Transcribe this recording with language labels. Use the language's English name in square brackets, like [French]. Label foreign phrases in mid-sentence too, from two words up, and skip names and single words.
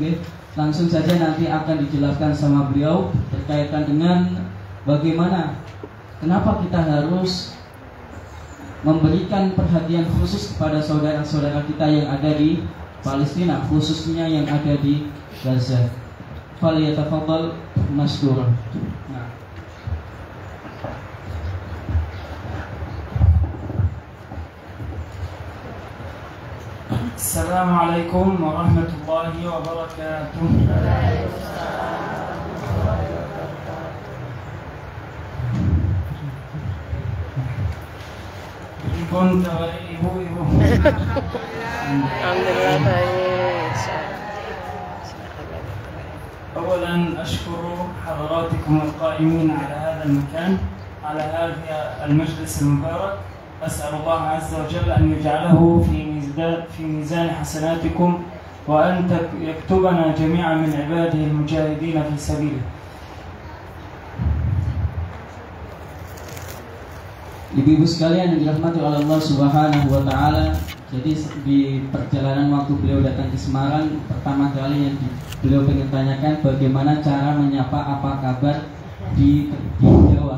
[Indonesian] Langsung saja nanti akan dijelaskan sama beliau berkaitan dengan bagaimana, kenapa kita harus memberikan perhatian khusus kepada saudara-saudara kita yang ada di Palestina, khususnya yang ada di Gaza. [Arabic] فليتفضل مشكورا. [Indonesian] Nah. [Arabic] السلام عليكم ورحمة الله وبركاته. [Indonesian] Ibu. Alhamdulillah baik. [Arabic] أولا أشكر حضراتكم القائمين على هذا المكان، على هذا المجلس المبارك. أسأل الله عز وجل أن يجعله في ميزان حسناتكم، وأن يكتبنا جميعا من عباده المجاهدين في سبيله. [Indonesian] Ibu-ibu sekalian yang dirahmati oleh Allah [Arabic] سبحانه وتعالى, [Indonesian] jadi di perjalanan waktu beliau datang ke Semarang, pertama kali yang beliau ingin tanyakan bagaimana cara menyapa apa kabar di Jawa.